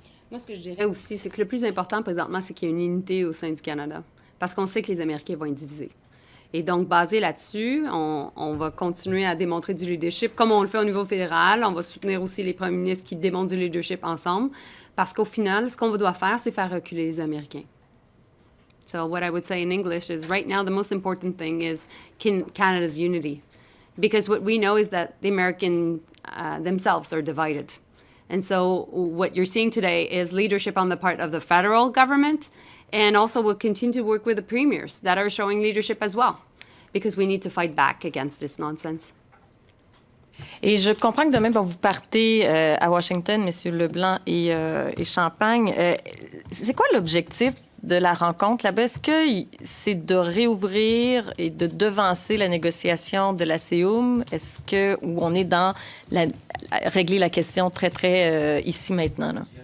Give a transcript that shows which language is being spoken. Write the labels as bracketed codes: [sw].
[fr] Moi, ce que je dirais aussi, c'est que le plus important présentement, c'est qu'il y ait une unité au sein du Canada. Parce qu'on sait que les Américains vont être divisés. Et donc, basé là-dessus, on va continuer à démontrer du leadership, comme on le fait au niveau fédéral. On va soutenir aussi les premiers ministres qui démontrent du leadership ensemble. Parce qu'au final, ce qu'on doit faire, c'est faire reculer les Américains. [en] So what I would say in English is, right now, the most important thing is Canada's unity. Because what we know is that the American themselves are divided. And so what you're seeing today is leadership on the part of the federal government, and also we'll continue to work with the premiers that are showing leadership as well, because we need to fight back against this nonsense. [fr] Et je comprends que demain, vous partez à Washington, M. LeBlanc et Champagne. C'est quoi l'objectif de la rencontre là-bas? Est-ce que c'est de réouvrir et de devancer la négociation de la CEUM? Est-ce que où on est dans régler la question très, très ici maintenant? Là?